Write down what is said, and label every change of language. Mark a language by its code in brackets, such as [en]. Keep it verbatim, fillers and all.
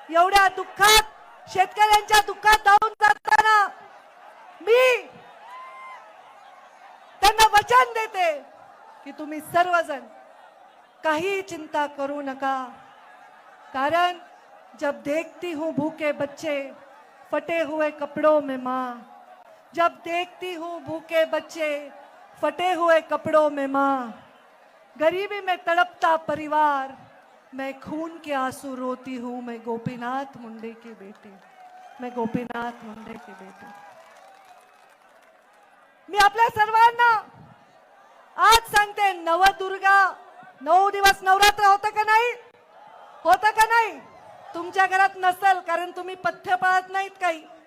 [mr] एवढ्या दुःखात, शेतकऱ्यांच्या दुःखात धावून जाताना मी त्यांना वचन देते की तुम्ही सर्वजण काही चिंता करू नका. [hi] कारण जब देखती हूँ भूखे बच्चे फटे हुए कपड़ों में माँ, जब देखती हूँ भूखे बच्चे फटे हुए कपड़ों में माँ, गरीबी में तड़पता परिवार, मैं खून के आंसू रोती हूँ. मैं गोपीनाथ मुंडे की बेटी, मैं गोपीनाथ मुंडे की बेटी. [mr] मी आपल्या सर्वांना आज सांगते, नवदुर्गा नऊ दिवस नवरात्र होतं का नाही, होतं का नाही? तुमच्या घरात नसेल कारण तुम्ही पथ्य पाळत नाहीत काही.